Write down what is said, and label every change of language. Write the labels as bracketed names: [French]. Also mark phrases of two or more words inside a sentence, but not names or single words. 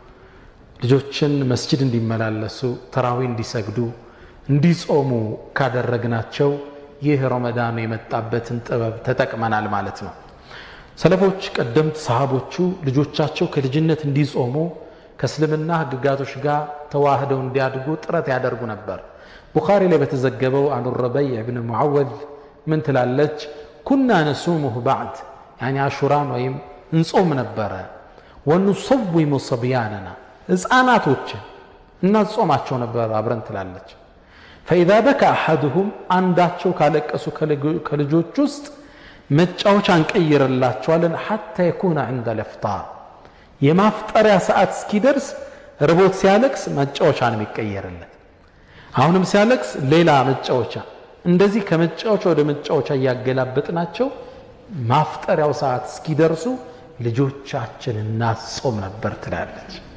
[Amharic] ልጆችን መስጂድ እንዲመላለሱ ተራዊህ እንዲሰግዱ እንዲጾሙ ካደረግናቸው ይህ ረመዳን የመጣበትን ጥበብ ተጠቅመናል ማለት ነው ሰለፎች ቀደምት ሰሃቦቹ ልጆቻቸው ከልጅነት እንዲጾሙ ከእስልምና ህግጋቶች ጋር ተዋህደው እንዲያድጉ ጥረት ያደርጉ ነበር ቡኻሪ ላይ በተዘገበው አን ረበይዕ ኢብኑ ሙዓወዝ ምን ትላለች [Arabic] كنا نصومه بعد يعني عاشوراን [Amharic] ወይም እንጾም ነበር [Arabic] ونصوم صبياننا [Amharic] ህፃናቶችን እናጾማቸው ነበር አብረን ትላለች [Arabic] فإذا بكى أحدهم [Amharic] አንዳቸው ካለቀሱ ከልጆች ውስጥ መጫወቻ እንቀይርላቸዋለን [Arabic] حتى يكون عند الافطار [Amharic] የማፍጠሪያ ሰዓት እስኪደርስ ርቦት ሲያለቅስ መጫወቻን የሚቀየርለት አሁንም ሲያለቅስ ሌላ መጫወቻ እንደዚህ ከመጫወቻ ወደ መጫወቻ ያገላበጥናቸው ማፍጠሪያው ሰዓት እስኪደርሱ ልጆቻችን እናጾም ነበር ትላለች